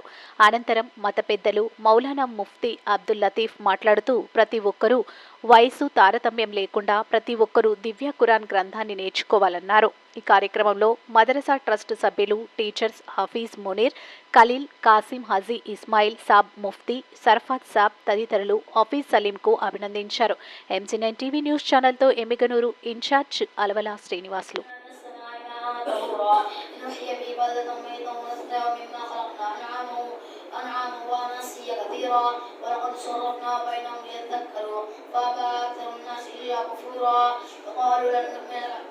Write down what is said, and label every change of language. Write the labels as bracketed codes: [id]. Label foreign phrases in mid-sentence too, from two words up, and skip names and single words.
[te] అనంతరం మత పెద్దలు మౌలానా ముఫ్తీ అబ్దుల్ లతీఫ్ మాట్లాడుతూ ప్రతి ఒక్కరూ వయసు తారతమ్యం లేకుండా ప్రతి ఒక్కరూ దివ్య ఖురాన్ గ్రంథాన్ని నేర్చుకోవాలన్నారు. ఈ కార్యక్రమంలో మదరసా ట్రస్ట్ సభ్యులు, టీచర్స్ హఫీజ్ మునీర్, ఖలీల్, కాసిం, హజీ ఇస్మాయిల్ సాబ్, ముఫ్తీ సర్ఫాత్ సాబ్ తదితరులు హఫీజ్ సలీంకు అభినందించారు. MG9 [en] TV news [te] ఛానల్తో ఎమ్మిగనూరు ఇన్ఛార్జ్ అలవల శ్రీనివాసులు. [ar] ولقد صرفنا بينهم ليذكروا فأبى أكثر الناس إلا كفورا وقالوا لن نؤمن لك